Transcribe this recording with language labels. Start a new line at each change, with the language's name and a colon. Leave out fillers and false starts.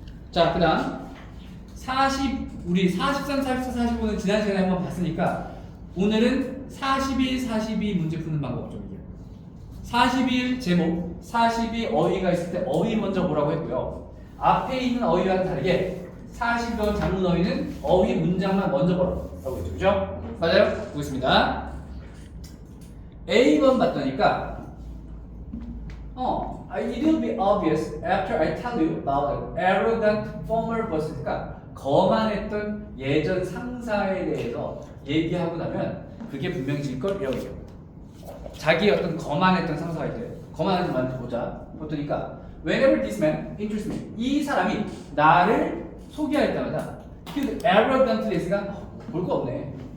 Korean: 자, 그 다음 우리 43, 44, 45는 지난 시간에 한번 봤으니까 오늘은 41, 42 문제 푸는 방법 좀 얘기해요. 41 제목, 42 어휘가 있을 때 어휘 먼저 보라고 했고요. 앞에 있는 어휘와는 다르게 42번 장문 어휘는 어휘 문장만 먼저 보라고 했죠. 그죠? 맞아요? 보겠습니다. A번 봤더니까
English: it will be obvious after I tell you about the arrogant former boss.
Korean: 그러니까 거만했던 예전 상사에 대해서 얘기하고 나면 그게 분명해질 걸 이라고 얘기해요. 자기 어떤 거만했던 상사가 있대요. 거만한지 많이 보자. 보니까
English: whenever this man interests me,
Korean: 이 사람이 나를 소개할 때마다 그 arrogantly가 볼 거 없네.